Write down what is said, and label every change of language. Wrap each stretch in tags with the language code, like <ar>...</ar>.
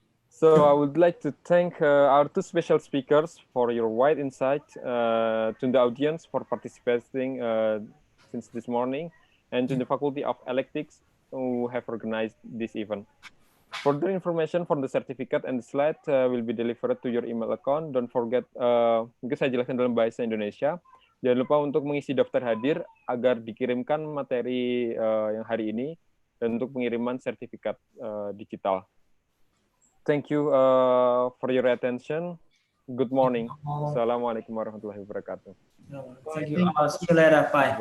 <en>So I would like to thank our two special speakers for your wide insight, to the audience for participating since this morning, and to the Faculty of Electics who have organized this event. Further information for the certificate and the slide will be delivered to your email account. Don't forget,</en> <id>mungkin saya jelaskan dalam bahasa Indonesia. Jangan lupa untuk mengisi daftar hadir agar dikirimkan materi yang hari ini dan untuk pengiriman sertifikat digital.</id> <en>Thank you for your attention. Good morning.</en> <ar>Assalamualaikum warahmatullahi wabarakatuh.</ar> <en>Thank you. See you later. Bye.</en>